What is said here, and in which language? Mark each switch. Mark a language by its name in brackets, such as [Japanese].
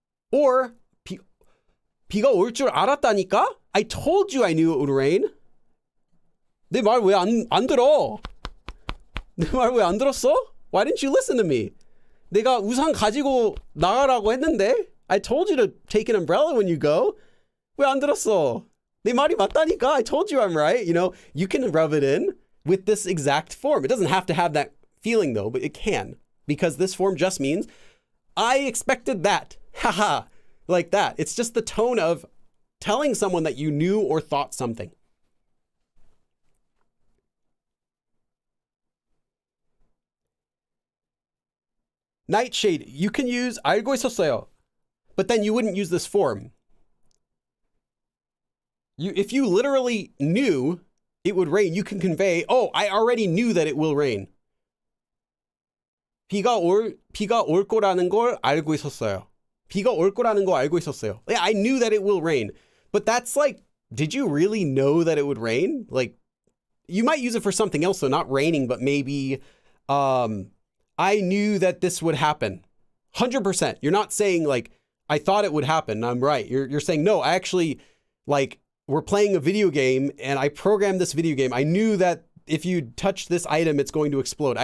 [English] Or, [Korean] 비가 올 줄 알았다니까? [English] I told you I knew it would rain. [Korean] 내 말 왜 안 들어? 내 말 왜 안 들었어? [English] Why didn't you listen to me? [Korean] 내가 우산 가지고 나가라고 했는데? [English] I told you to take an umbrella when you go. [Korean] 왜 안 들었어? 내 말이 맞다니까. [English] I told you I'm right. You know, you can rub it in with this exact form. It doesn't have to have that feeling though, but it can. Because this form just means, I expected that. Haha. Like that. It's just the tone of telling someone that you knew or thought something. Nightshade, you can use [Korean] 알고 있었어요. [English] But then you wouldn't use this form. If you literally knew it would rain, you can convey, oh, I already knew that it will rain. [Korean] 비가 올 거라는 걸 알고 있었어요. 비가 올 거라는 거 알고 있었어요. [English] Yeah, I knew that it will rain. But that's like, did you really know that it would rain? Like, you might use it for something else, so not raining, but maybe, I knew that this would happen. 100%. You're not saying like, I thought it would happen. I'm right. You're saying, no, I actually, like, we're playing a video game and I programmed this video game. I knew that if you touch this item, it's going to explode.